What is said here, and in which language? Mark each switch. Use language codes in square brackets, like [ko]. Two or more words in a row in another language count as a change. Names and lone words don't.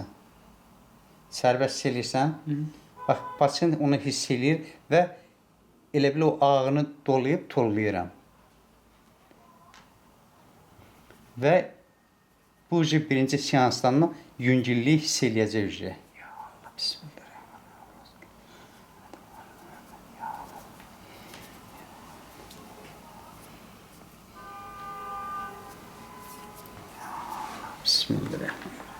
[az] Sərbəst hiss edirsən. Bax, pasiyent onu hiss edir və elə bil o ağını dolayıb tollayıram. Və bu birinci seansdan yüngüllük hiss eləyəcək. [ar] يا الله، بسم الله الرحمن الرحيم. يا الله. يا الله, bismillahirrahmanirrahim.